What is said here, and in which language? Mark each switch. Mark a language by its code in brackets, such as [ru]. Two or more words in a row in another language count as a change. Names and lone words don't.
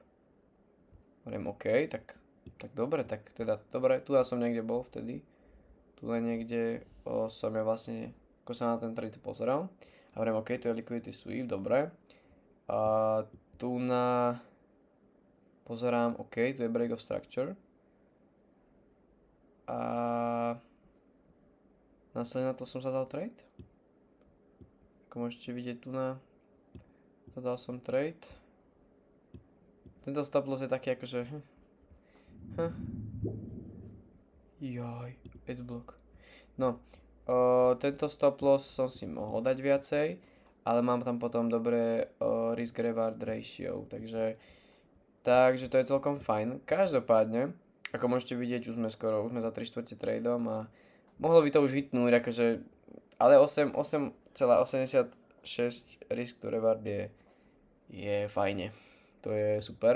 [sk] Hovorím, OK, tak dobre, tak teda dobre, tu som niekde bol vtedy. Tu niekde som ja vlastne, ako sa na ten trade pozeral. A hovorím, OK, tu je [en] liquidity sweep, [sk] dobre. A tu na... Pozerám, OK, tu je [en] break of structure. [sk] A... Následne na to som zadal trade. Ako môžete vidieť tu na... Zadal som trade. Tento [en] stop loss [sk] je taký akože... Jaj, adblock. No, tento [en] stop loss [sk] som si mohol dať viacej, ale mám tam potom dobré [en] risk reward ratio, [sk] takže to je celkom fajn. Každopádne, ako môžete vidieť, už sme za 3/4 tradeom a mohlo by to už vytnúť, akože, ale 8,86 [en] risk to reward [sk] je fajne, to je super.